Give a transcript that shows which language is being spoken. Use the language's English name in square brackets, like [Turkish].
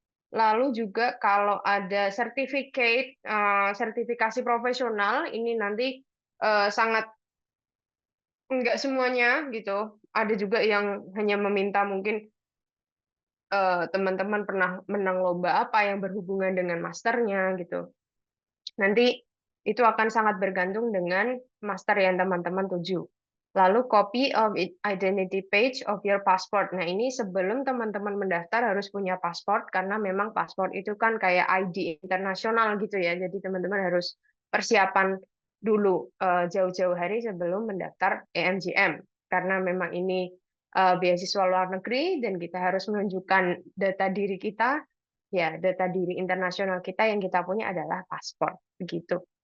[Indonesian] Lalu juga kalau ada sertifikasi profesional, ini nanti sangat enggak semuanya gitu. Ada juga yang hanya meminta mungkin teman-teman pernah menang lomba apa yang berhubungan dengan masternya gitu. Nanti itu akan sangat bergantung dengan master yang teman-teman tuju. [English] Lalu copy of identity page of your passport. [Indonesian] Nah, ini sebelum teman-teman mendaftar harus punya paspor karena memang paspor itu kan kayak ID internasional gitu ya. Jadi teman-teman harus persiapan dulu jauh-jauh hari sebelum mendaftar EMGM karena memang ini beasiswa luar negeri dan kita harus menunjukkan data diri kita, ya data diri internasional kita yang kita punya adalah paspor begitu.